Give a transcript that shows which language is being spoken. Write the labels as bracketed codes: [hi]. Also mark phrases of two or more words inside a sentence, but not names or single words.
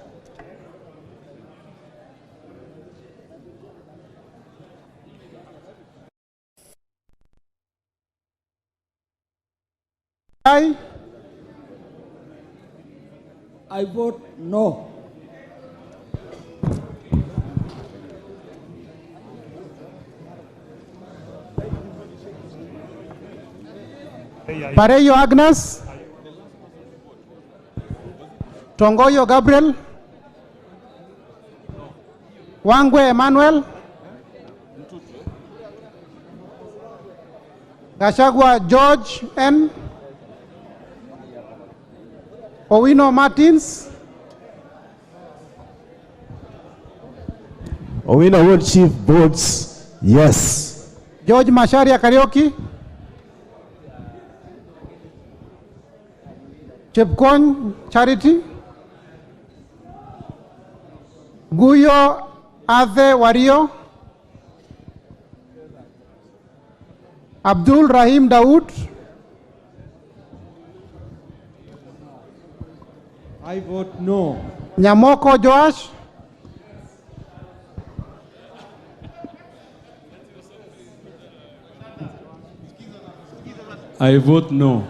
[en] I vote no. Pareyo Agnes. Tongoyo Gabriel. Wangwe Emmanuel. Gashagwa George N. Owino Martins. Owino Ward Chief votes yes. George Masharia Karaoke. Chepkon Charity. Guyo Ade Wario. Abdul Rahim Dawood. I vote no. Nyamoko Joash. I vote no.